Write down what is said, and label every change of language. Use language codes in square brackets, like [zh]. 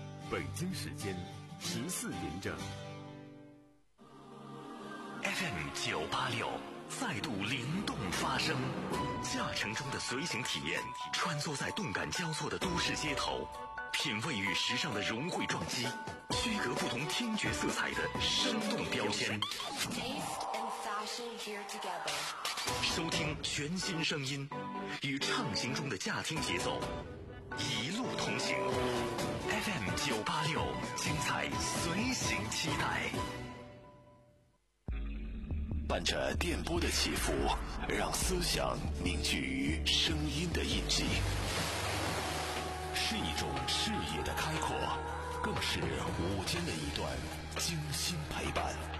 [zh] 北京时间14点整 FM 986再度灵动发声，驾乘中的随行体验，穿梭在动感交错的都市街头，品味与时尚的融汇撞击，区隔不同听觉色彩的生动标签。 [en] Taste and fashion here together. [zh] 收听全新声音，与畅行中的驾听节奏一路同行。 FM 九八六，精彩随行期待。伴着电波的起伏，让思想凝聚于声音的印记，是一种视野的开阔，更是午间的一段精心陪伴。